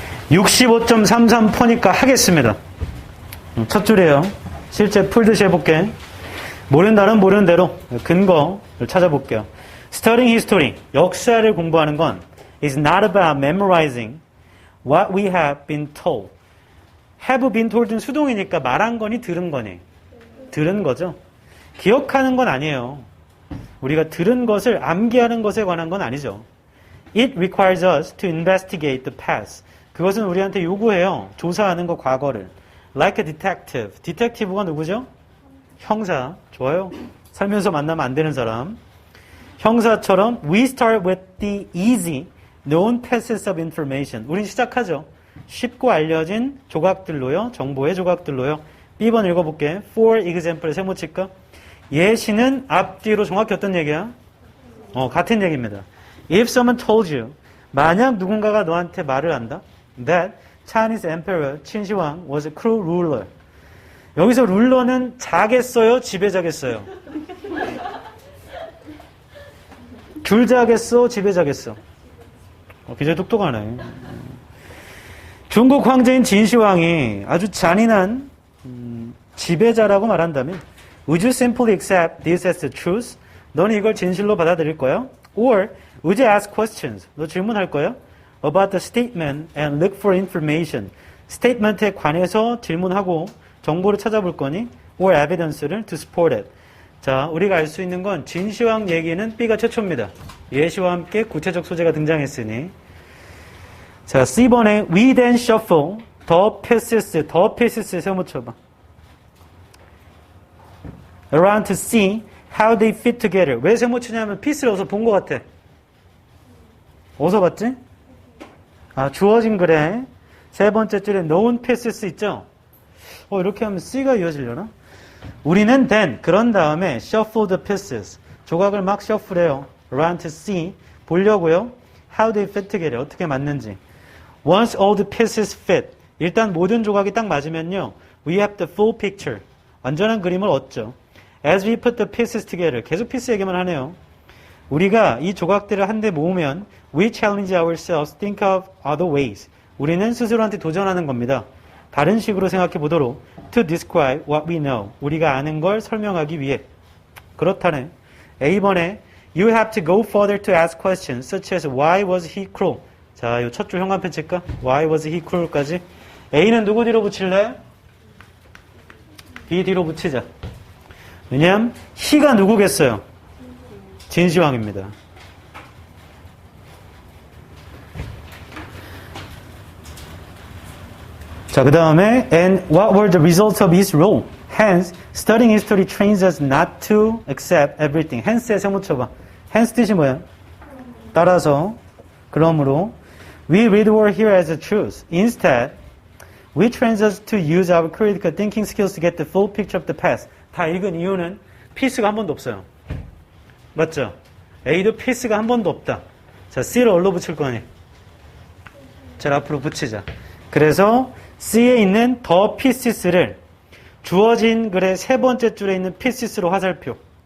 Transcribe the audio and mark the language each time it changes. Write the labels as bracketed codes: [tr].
[ko] 65.33%니까 하겠습니다. 첫 줄이에요. 실제 풀듯이 해볼게. 모른다는 모르는 대로 근거를 찾아볼게요. [en] Studying history, [ko] 역사를 공부하는 건 [en] is not about memorizing what we have been told. have been told [ko] 는 수동이니까 말한 거니 들은 거니? 들은 거죠. 기억하는 건 아니에요. 우리가 들은 것을 암기하는 것에 관한 건 아니죠. [en] It requires us to investigate the past. [ko] 그것은 우리한테 요구해요. 조사하는 거 과거를. [en] Like a detective. [ko] detective가 누구죠? 형사. 좋아요. 살면서 만나면 안 되는 사람. 형사처럼 [en] we start with the easy known pieces of information. [ko] 우린 시작하죠. 쉽고 알려진 조각들로요. 정보의 조각들로요. B번 읽어볼게. [en] For example [ko] 세모칠까? 예시는 앞뒤로 정확히 어떤 얘기야? 같은 얘기입니다. [en] If someone told you, [ko] 만약 누군가가 너한테 말을 한다. [en] That Chinese emperor 친시황 was a cruel ruler. [ko] 여기서 룰러는 자겠어요? 지배자겠어요? 귤자겠어? 지배자겠어? 굉장히 똑똑하네. 중국 황제인 진시황이 아주 잔인한 지배자라고 말한다면 [en] Would you simply accept this as the truth? [ko] 너는 이걸 진실로 받아들일 거야? [en] Or would you ask questions? [ko] 너 질문할 거야? [en] About the statement and look for information. [ko] statement에 관해서 질문하고 정보를 찾아볼 거니? [en] Or evidence를 to support it. [ko] 자, 우리가 알 수 있는 건 진시황 얘기는 B가 최초입니다. 예시와 함께 구체적 소재가 등장했으니. 자, C번에 [en] we then shuffle the pieces [ko] 세모 쳐봐. [en] Around to see how they fit together. [ko] 왜 세모 치냐면 피스를 어디서 본 것 같아. 어디서 봤지? 주어진 글에 세 번째 줄에 known pieces 있죠? 이렇게 하면 C가 이어지려나? 우리는 [en] then, [ko] 그런 다음에 [en] shuffle the pieces. [ko] 조각을 막 shuffle해요. [en] around to see. [ko] 보려고요. [en] how they fit together. [ko] 어떻게 맞는지. [en] Once all the pieces fit. [ko] 일단 모든 조각이 딱 맞으면요. [en] We have the full picture. [ko] 완전한 그림을 얻죠. [en] As we put the pieces together. [ko] 계속 피스 얘기만 하네요. 우리가 이 조각들을 한데 모으면 [en] we challenge ourselves, think of other ways. [ko] 우리는 스스로한테 도전하는 겁니다. 다른 식으로 생각해 보도록 [en] to describe what we know. [ko] 우리가 아는 걸 설명하기 위해. 그렇다네. [en] A번에 you have to go further to ask questions such as why was he cruel? [ko] 자, 이 첫 줄 형광펜 칠까? [en] Why was he cruel까지. [ko] A는 누구 뒤로 붙일래? B 뒤로 붙이자. 왜냐면 he가 누구겠어요? 진시황입니다. 자, 그 다음에 [en] and what were the results of his role? Hence, studying history trains us not to accept everything. [ko] hence에 세모 쳐봐. hence 뜻이 뭐야? 따라서, 그러므로 [en] we read word here as a truth. Instead, we train us to use our critical thinking skills to get the full picture of the past. [ko] 다 읽은 이유는 피스가 한 번도 없어요. 맞죠? A도 피스가 한 번도 없다. 자, C를 어디로 붙일 거니? 자, 앞으로 붙이자. 그래서 C에 있는 the pieces를 주어진 글의 세 번째 줄에 있는 pieces로 화살표.